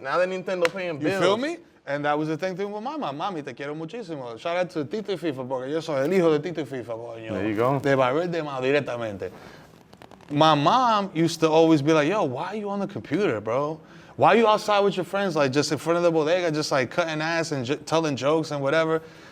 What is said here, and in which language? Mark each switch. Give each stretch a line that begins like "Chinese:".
English: Now that Nintendo paying You bills. feel me? And that was the thing with my mom.
Spanish: Mami, te quiero muchísimo.
English: Shout out to
Spanish: Tito y FIFA, porque yo soy el hijo de Tito y FIFA, coño.
English: There you go.
Spanish: De Barber de Mao directamente.
English: My mom used to always be like, yo, why are you on the computer, bro? Why are you outside with your friends, like just in front of the bodega, just like cutting ass and telling jokes and whatever?